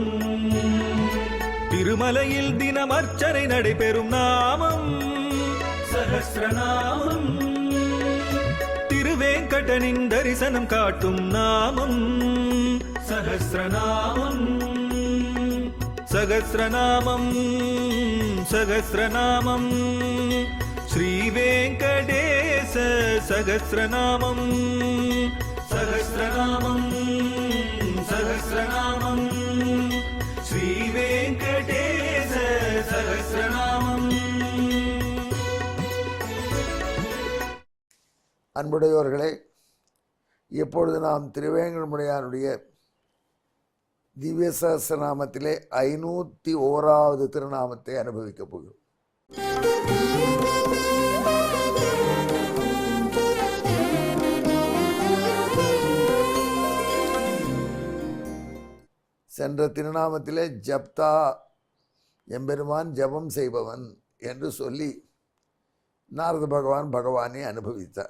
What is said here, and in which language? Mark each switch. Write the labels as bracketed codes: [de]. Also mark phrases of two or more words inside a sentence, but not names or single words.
[ta] திருமலையில் தினம் அர்ச்சனை நடைபெறும் நாமம் சகஸ்ரநாமம். திருவேங்கடனின் தரிசனம் காட்டும் நாமம் சகஸ்ரநாமம். [sa] सहस्रनामं सहस्रनामं श्रीवेङ्कटेश सहस्रनामं सहस्रनामं सहस्रनामं श्रीवेङ्कटेश सहस्रनामं। [ta] அன்புடையோர்களே, இப்பொழுது நாம் திருவேங்கடமுடையானுடைய திவ்ய சஹஸ்ரநாமத்திலே 501வது திருநாமத்தை அனுபவிக்கப் போகிறோம். சென்ற திருநாமத்திலே ஜப்தா எம்பெருமான் ஜபம் செய்பவன் என்று சொல்லி நாரத பகவானை அனுபவித்தார்.